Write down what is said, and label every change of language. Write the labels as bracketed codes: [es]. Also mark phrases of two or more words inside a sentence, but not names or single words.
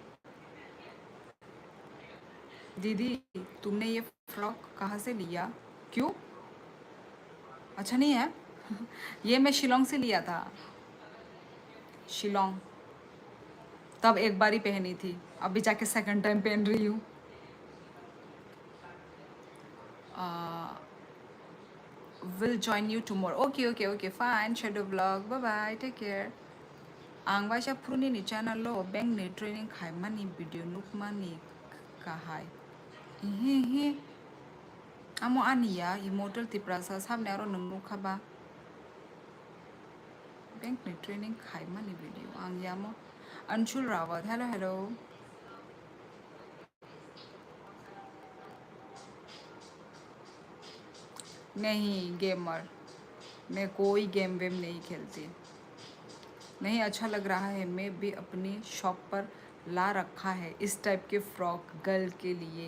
[hi] दीदी तुमने ये फ्रॉक कहाँ से लिया? क्यों? अच्छा नहीं है? ये मैं शिलोंग से लिया था। शिलोंग, तब एक बार ही पहनी थी, अभी जाके [en] second time [hi] पहन रही हूँ। [en] Will join you tomorrow. Okay, okay, okay, fine. Shadow vlog. Bye bye. Take care. [trp] Angwasha pruni ni channel lo bang ni training khai mani video nuk mani kahai. Hehe. Amo aniya immortal tiprasa sab nero nungnu khaba. Bank ni training khai mani video ang yamo. [en] Anshul Rawat, hello hello. [hi] नहीं गेमर, मैं कोई गेम वेम नहीं खेलती। नहीं अच्छा लग रहा है, मैं भी अपनी शॉप पर ला रखा है इस टाइप के [en] frock girl [hi] के लिए।